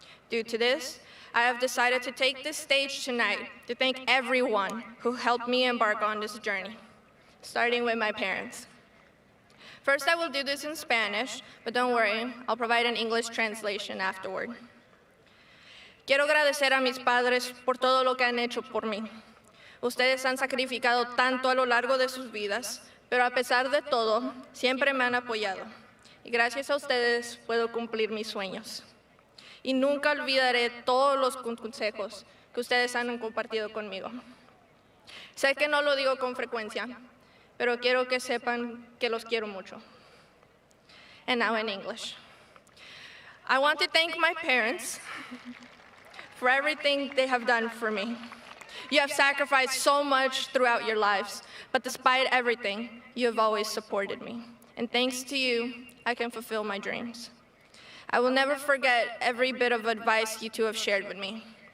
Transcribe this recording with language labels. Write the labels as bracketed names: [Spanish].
[English] Due to this, I have decided to take this stage tonight to thank everyone who helped me embark on this journey, starting with my parents. First, I will do this in Spanish, but don't worry, I'll provide an English translation afterward. [Spanish] Quiero agradecer a mis padres por todo lo que han hecho por mí. Ustedes han sacrificado tanto a lo largo de sus vidas, pero a pesar de todo, siempre me han apoyado. Y gracias a ustedes puedo cumplir mis sueños. Y nunca olvidaré todos los consejos que ustedes han compartido conmigo. Sé que no lo digo con frecuencia, pero quiero que sepan que los quiero mucho. [English] And now in English. I want to thank my parents for everything they have done for me. You have sacrificed so much throughout your lives, but despite everything, you have always supported me. And thanks to you, I can fulfill my dreams. I will never forget every bit of advice you two have shared with me.